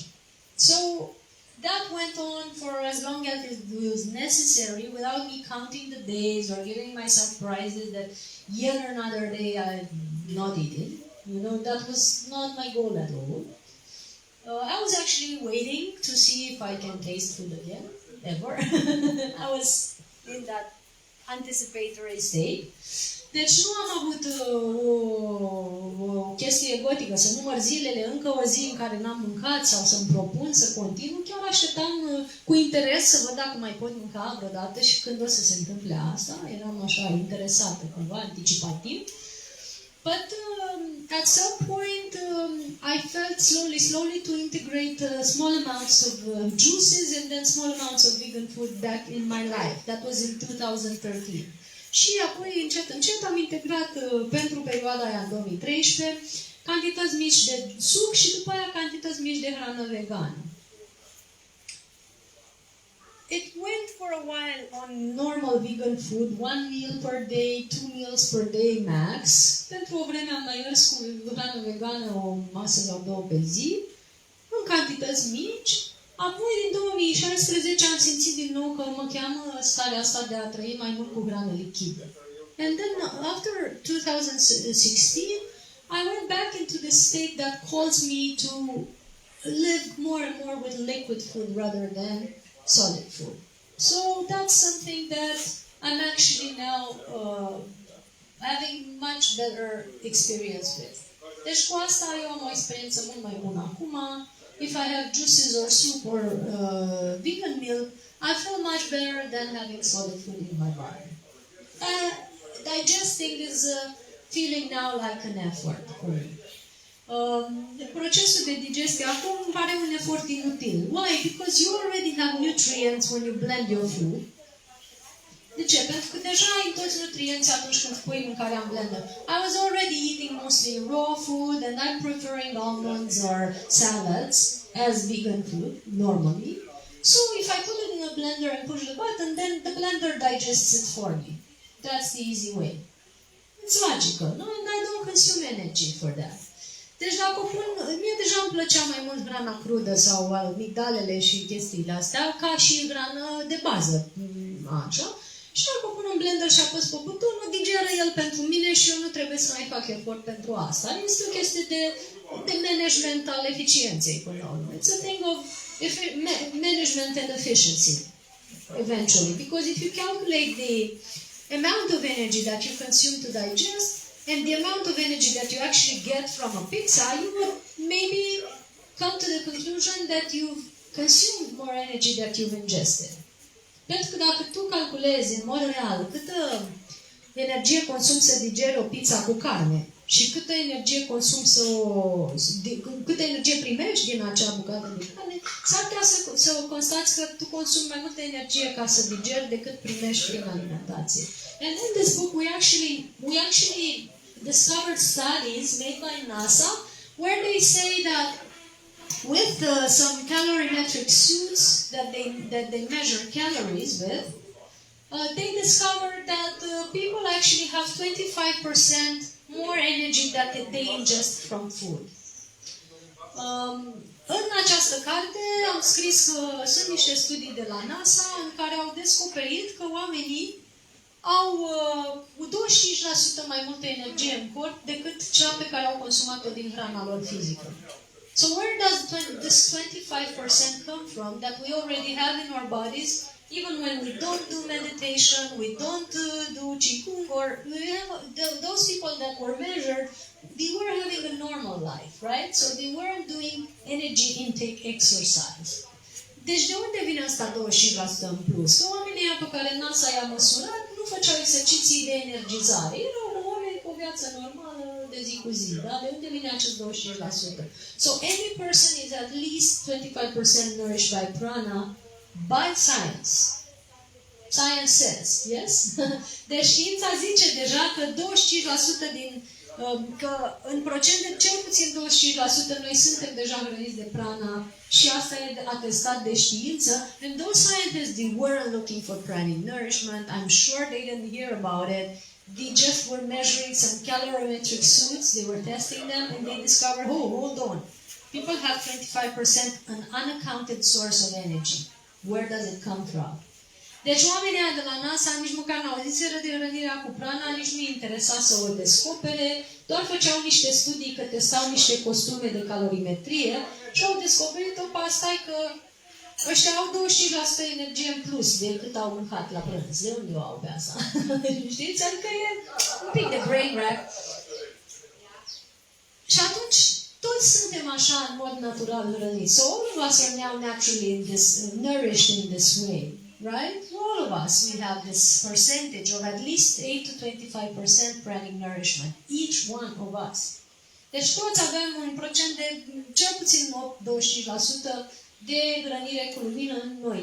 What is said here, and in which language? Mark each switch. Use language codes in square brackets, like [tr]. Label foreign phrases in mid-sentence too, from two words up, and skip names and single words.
[en] So that went on for as long as it was necessary without me counting the days or giving myself prizes that yet another day I not eaten. That was not my goal at all. I was actually waiting to see if I can taste food again, ever. I was in that anticipatory state. [ro] Deci nu am avut o chestie egotică, să număr zilele, încă o zi în care n-am mâncat sau să-mi propun să continu. Chiar așteptam cu interes să văd dacă mai pot mânca vreodată și când o să se întâmple asta. Eram așa interesată, cumva, anticipativ. [en] But at some point, I felt slowly to integrate small amounts of juices and then small amounts of vegan food back in my life. That was in 2013. [ro] Și apoi, încet am integrat pentru perioada aia în 2013 cantități mici de suc și după aia cantități mici de hrană vegană. [en] It went for a while on normal vegan food, 1 meal per day, 2 meals per day max. [ro] Pentru o vreme am mai mers cu hrană vegană o masă sau două pe zi, în cantități mici. Apoi, din 2016, am simțit din nou că mă cheamă starea asta de a trăi mai mult cu hrană lichidă. [en] And then, after 2016, I went back into the state that calls me to live more and more with liquid food rather than solid food. So that's something that I'm actually now having much better experience with. [ro] Deci cu asta eu am o experiență mult mai bună acum. [en] If I have juices or soup or vegan meal, I feel much better than having solid food in my body. Digesting is feeling now like an effort for me. [ro] Procesul de digestie acum îmi pare un efort inutil. [en] Why? Because you already have nutrients when you blend your food. [ro] De ce? Pentru că deja ai toți nutrienții atunci când pui mâncarea în blender. [en] I was already eating mostly raw food and I'm preferring almonds or salads as vegan food, normally. So if I put it in a blender and push the button, then the blender digests it for me. That's the easy way. It's logical, no? And I don't consume energy for that. [ro] Deci dacă o pun, mie deja îmi plăcea mai mult hrana crudă sau migdalele și chestiile astea, ca și hrană de bază, așa. Și dacă o pun în blender și apăs pe buton, o digeră el pentru mine și eu nu trebuie să mai fac efort pentru asta. Este o chestie de management al eficienței până la urmă. [en] It's a thing of management and efficiency, eventually. Because if you calculate the amount of energy that you consume to digest and the amount of energy that you actually get from a pizza, you would maybe come to the conclusion that you've consumed more energy that you've ingested. [ro] Pentru că dacă tu calculezi în mod real câtă energie consumi să digeri o pizza cu carne și câtă energie consumi câtă energie primești din acea bucată de carne, s-ar putea să constați că tu consumi mai multă energie ca să digeri decât primești prin alimentație. [en] And in this book we actually discovered studies made by NASA where they say that with some calorimetric suits that they measure calories with, they discovered that people actually have 25% more energy that they ingest from food. [ro] În această carte am scris că sunt niște studii de la NASA în care au descoperit că oamenii au 25% mai multă energie în corp decât cea pe care au consumat-o din hrana lor fizică. [en] So where does this 25% come from that we already have in our bodies, even when we don't do meditation, we don't do qigong, or those people that were measured, they were having a normal life, right? So they weren't doing energy intake exercise. [ro] Deci de unde vine asta 25% în plus? Că oamenii pe care NASA i-a măsurat nu făceau exerciții de energizare. Erau oameni cu o viață normală de zi cu zi. Da? De unde vine acest 25%? [en] So any person is at least 25% nourished by prana by science. Science says, yes? [ro] Deci știința zice deja că 25% din că în procent de cel puțin 25% noi suntem deja hrăniți de prana și asta e atestat de știință. [en] And those scientists, they weren't looking for pranic nourishment. I'm sure they didn't hear about it. They just were measuring some calorimetric suits. They were testing them and they discovered, oh, hold on. People have 25% an unaccounted source of energy. Where does it come from? [ro] Deci oamenii de la NASA nici măcar n-au auziseră de hrănirea cu prana, nici nu-i interesa să o descopere, doar făceau niște studii că testau niște costume de calorimetrie și au descoperit-o pe asta că ăștia au 25% energie în plus de cât au mâncat la prânz. De unde o au pe asta? Știți? Adică e un pic de [en] brain rack. [ro] Și atunci, toți suntem așa în mod natural hrăniți. [en] So all of us are now naturally nourished in this way. Right? All of us, we have this percentage of at least 8 to 25% pranic nourishment. Each one of us. [ro] Deci toți avem un procent de cel puțin 8-25% de hrănire cu lumină în noi.